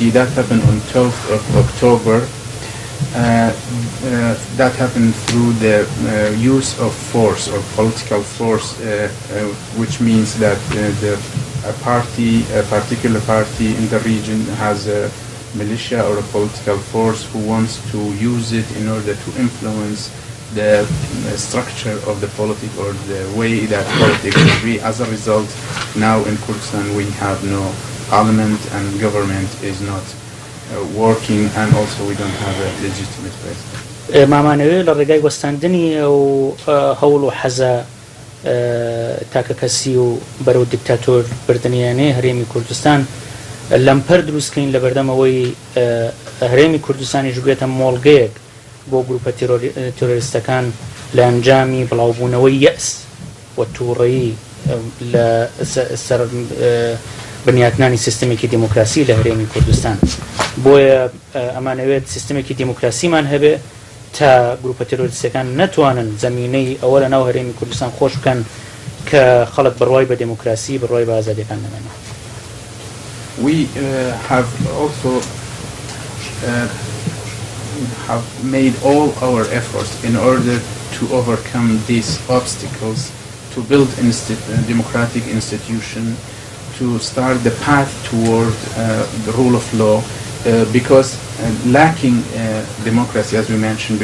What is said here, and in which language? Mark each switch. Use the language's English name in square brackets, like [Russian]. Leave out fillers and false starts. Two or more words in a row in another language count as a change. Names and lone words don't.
[English] That happened on 12th of October. That happened through the use of force or political force, which means that a particular party in the region has a militia or a political force who wants to use it in order to influence the structure of the politics or the way that politics will be. As a result, now in Kurdistan we have no parliament and government is not working, and also we don't have a legitimate president. [Central Kurdish] مامانەوێت لە ڕێگای وەستاندنی ئەو هەوڵ و حەزە تاکەکەسی و بەرەو دیکتاتۆر بردنیانەی هەرێمی کوردستان لەمپەر دروستکەین لە بەردەمەوەی هەرێمی کوردستانیش بێتە مۆڵگەیەک بۆ گروپە تۆرۆریستەکان لە ئەنجامی بڵاوبوونەوەی یەئس و تووڕەیی لە سەر بنیاتنانی سیستمێکی دیموکراسی لە هەرێمی کوردستان. بۆیە ئەمانەوێت سیستمێکی دیموکراسیمان هەبێ تا گروپە تۆرۆریستەکان نەتوانن زەمینەی ئەوە لە ناو هەرێمی کوردستان خۆش بکەن کە خەڵک بڕوای بە دیموکراسی بڕوای بە ئازادیەکان دەمێنێت. [English] We have also have made all our efforts in order to overcome these obstacles, to build a democratic institution, to start the path toward the rule of law, because lacking democracy, as we mentioned